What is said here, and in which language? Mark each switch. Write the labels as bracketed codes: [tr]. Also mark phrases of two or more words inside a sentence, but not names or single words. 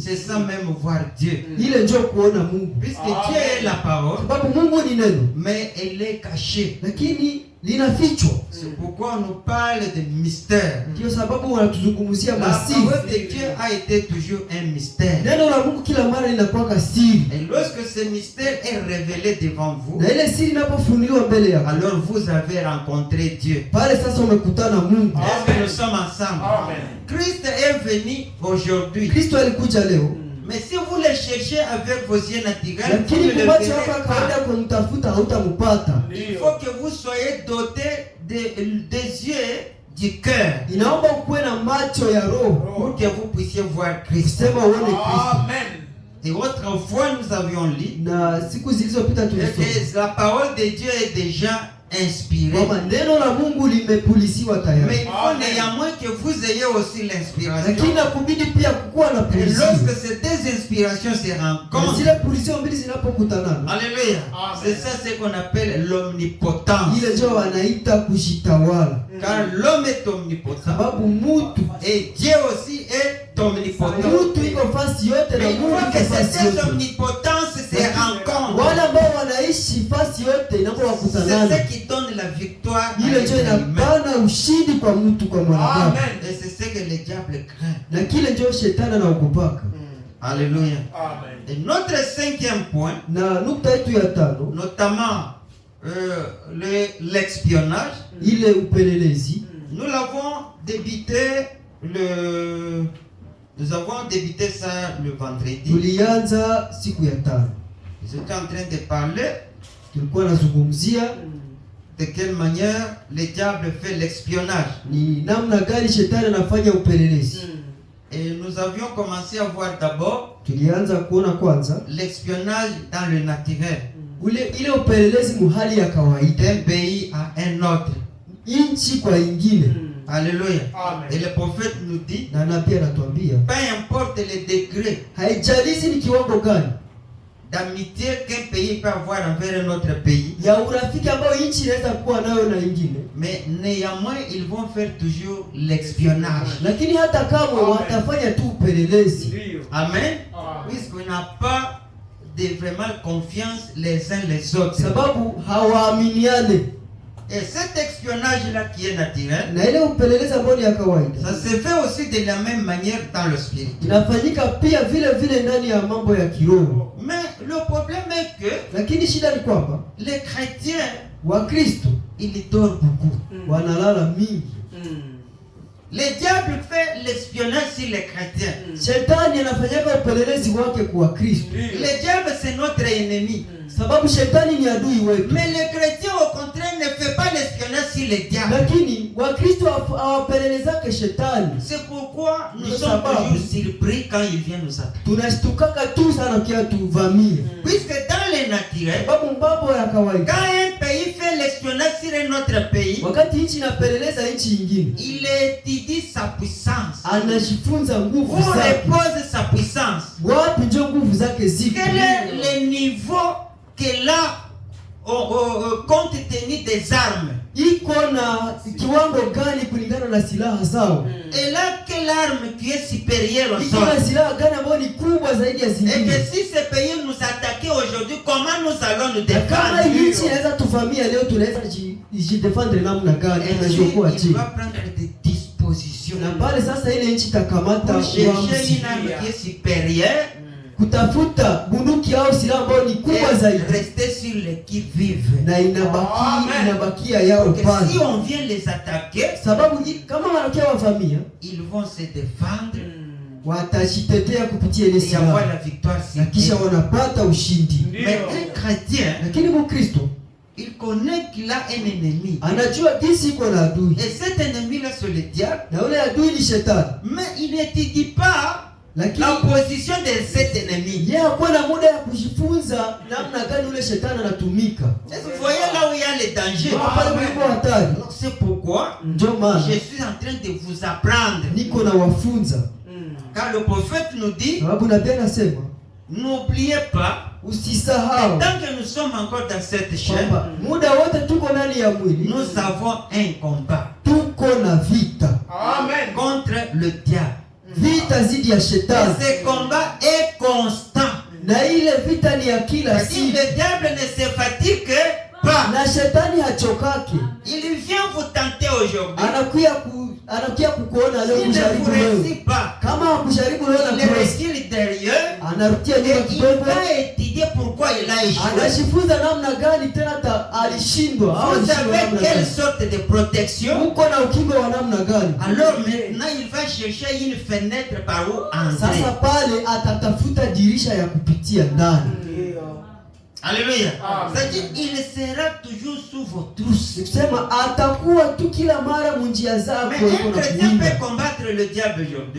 [fr] c'est ça même voir Dieu. [sw] ile ndio kuona Mungu. [fr] Puisque Dieu est la parole, [sw] Sababu Mungu ni neno, [fr] mais elle est cachée. [sw] lakini linafichwa. [fr] C'est pourquoi on nous parle de mystère. [sw] Ndio sababu wanatuzungumzia [fr] La [sw] masiri. [fr] parole de Dieu a été toujours un mystère. [sw] Neno la Mungu kila mara linakuwa siri. [fr] Et lorsque ce mystère est révélé devant vous, [sw] Na ile siri inapofunuliwa mbele yako, [fr] alors vous avez rencontré Dieu. [sw] pale sasa umekutana Mungu. [fr] Est-ce que nous sommes ensemble? Amen. Christ est venu aujourd'hui. [sw] Kristo alikuja leo, [fr] Mais si vous le cherchez avec vos yeux naturels, vous [sw] lakini [fr] ne le [sw] kwa macho [fr] verrez [sw] yako ya kawaida [fr] pas. [sw] kumtafuta hautamupata. [fr] Il faut que vous soyez dotés des yeux du cœur [sw] Inaomba ukuwe na macho ya roho [fr] pour que vous puissiez voir Christ. [sw] kusema uone Kristo. Amen. [fr] Et autrefois, nous avions lu [sw] Na siku zilizopita tulisoma [fr] que la parole de Dieu est déjà inspirée. [sw] kwamba neno la Mungu limepulisiwa [fr] Mais [sw] tayari, [fr] il faut néanmoins que vous ayez aussi l'inspiration. [sw] lakini nakubidi pia kukuwa na [fr] Et [sw] pulisio. [fr] lorsque ces deux inspirations se [sw] Na [fr] rencontrent, [sw] zile pulisio mbili zinapokutanana, alléluia, Amen. [fr] c'est ça ce qu'on appelle l'omnipotence. [sw] ile ndio wanaita kujitawala, [fr] Car l'homme est omnipotent [sw] sababu mutu [fr] et Dieu aussi est omnipotent. [sw] mutu iko fasi yote na [fr] Mais il [sw] Mungu [fr] faut que [sw] iko fasi [fr] ces deux [sw] yote. [fr] omnipotences se rencontrent. [sw] Wale ambao wanaishi fasi yote inapo [fr] C'est [sw] wakutanana, [fr] ce qui donne la victoire à [sw] ile ndio [fr] l'être humain. [sw] inapana ushindi kwa mtu, kwa mwanadamu. Amen. [fr] Et c'est ce que le diable craint. [sw] Na kile ndio shetani anaogopaka. Alléluia. Amen. [fr] Et notre cinquième point, [sw] Na nukta yetu ya tano, [fr] notamment l'espionnage, [sw] ile upelelezi, [fr] nous l'avons débuté nous avons débuté ça le vendredi. [sw] tulianza siku ya tano. [fr] J'étais en train de parler [sw] Tulikuwa nazungumzia [fr] de quelle manière le diable fait l'espionnage. [sw] ni namna gani shetani anafanya upelelezi. [fr] Et nous avions commencé à voir d'abord [sw] Tulianza kuona kwanza [fr] l'espionnage dans le naturel, [sw] ile upelelezi muhali ya kawaida, [fr] d'un pays à un autre. [sw] inchi kwa ingine. Alléluia. Amen. [fr] Et le prophète nous dit, [sw] Na nabii anatuambia [fr] peu importe les degrés [sw] haijalishi ni kiwango gani [fr] d'amitié qu'un pays peut avoir envers un autre pays, [sw] ya urafiki ambao nchi inaweza kuwa nayo na ingine, [fr] mais néanmoins ils vont faire toujours l'espionnage. [sw] lakini hata kama Amen. watafanya tu upelelezi, Ndio. Amen. Amen. [fr] Puisqu'on n'a pas de vraiment confiance les uns les autres. [sw] sababu hawaaminiane. [fr] Et cet espionnage-là qui est naturel, [sw] Na ile upelelezi ambao ni ya kawaida [fr] ça se fait aussi de la même manière dans le spirit. [sw] inafanyika pia vile vile ndani ya mambo ya kiroho, [fr] Mais le problème est que [sw] lakini shida ni kwamba [fr] les chrétiens, [sw] Wakristo [fr] ils dorment beaucoup. [sw] wanalala mingi. [fr] Le diable fait l'espionnage sur les chrétiens. [sw] Shetani anafanyaka upelelezi wake kwa Kristo, [fr] Le diable, c'est notre ennemi. [sw] sababu shetani ni adui wetu. [fr] Mais les chrétiens, au contraire, ne font pas l'espionnage sur le diable. [sw] Lakini Wakristo hawapelelezake shetani. [fr] C'est pourquoi nous [sw] Ndio [fr] sommes [sw] sababu [fr] toujours surpris quand il vient nous attaquer. [sw] Tunashtukaka tu sana kia tuvamie, [fr] Puisque dans le naturel, [sw] sababu mambo ya [fr] quand [sw] kawaida, [fr] un pays fait l'espionnage sur un autre pays, [sw] wakati nchi inapeleleza nchi nyingine, [fr] il étudie sa puissance. [sw] anajifunza nguvu [fr] Où [sw] zake, [fr] repose sa puissance? [sw] wapi ndio nguvu zake ziko, [fr] Quel est le niveau qu'elle a compte tenu des armes? [sw] iko na kiwango gani kulingana na silaha zao, [fr] Elle a quelle arme qui est supérieure aux [sw] iko na [fr] autres? [sw] silaha gani ambayo ni kubwa zaidi ya [fr] Et [sw] zingine. [fr] que si ce pays nous attaquait aujourd'hui, comment nous allons nous [sw] Na kama [fr] défendre? [sw] hii nchi inaweza tuvamia leo, tunaweza jidefendre namna gani? [fr] Et [sw] Tunajiokoa [fr] puis, il [sw] je? [fr] va prendre des dispositions [sw] Na pale sasa ile nchi itakamata [fr] pour chercher [sw] uamuzi, [fr] une arme qui est supérieure [sw] kutafuta bunduki au silaha ambayo ni kubwa [fr] et [sw] zaidi, [fr] rester sur les qui vivent. [sw] na inabakia yao [fr] Que [sw] pale, [fr] si on vient les attaquer, [sw] sababu kama wanakia wavamia [fr] ils vont se défendre [sw] watajitetea kupitia ile [fr] et avoir [sw] silaha [fr] la victoire sur [sw] na kisha [fr] eux. [sw] wanapata ushindi. [fr] Mais un chrétien, [sw] Lakini Mkristo [fr] il connaît qu'il a un ennemi. [sw] anajua jinsi iko na adui, [fr] Et cet ennemi-là, c'est le diable. [sw] na ule adui ni shetani, [fr] Mais il n'étudie pas [sw] lakini [fr] la position de cet ennemi. [sw] yeye hakuwa na muda ya kujifunza namna gani ule shetani anatumika. [fr] Est-ce que vous voyez là où il y a les dangers? [sw] Ndio pale kuliko hatari. [fr] Donc c'est pourquoi [sw] Ndio maana [fr] je suis en train de vous apprendre. [sw] niko na wafunza, [fr] Car le prophète nous dit, [sw] sababu nabii anasema [fr] n'oubliez pas, [sw] usisahau [fr] tant que nous sommes encore dans cette chair, [sw] kwamba muda wote tuko ndani ya mwili, [fr] nous avons un combat. [sw] tuko na vita. [fr] Amen. Contre le diable. [sw] Vita zidi ya shetani. [fr] Ce combat est constant. [sw] Na ile vita ni ya kila siku. [fr] Le diable ne se fatigue pas. [sw] Na shetani hachokake. [fr] Il vient vous tenter aujourd'hui. [sw] Anakuja kukuona leo kujaribu wewe. Kama hakujaribu leo na kurecule derrière. Anarudia nyuma kidogo. [fr] Il va étudier pourquoi il a échoué. [sw] Anajifunza namna gani tena alishindwa. [fr] Vous avez quelle sorte de protection? [sw] Uko na ukingo wa namna gani? [fr] Alors maintenant il va chercher une fenêtre par où entrer. [sw] Sasa pale atatafuta dirisha ya kupitia ndani. Alléluia. [fr] C'est-à-dire il sera toujours sous vos trousses. [sw] Sema atakuwa tu kila mara munjia zako. [fr] Mais un chrétien peut combattre le diable aujourd'hui.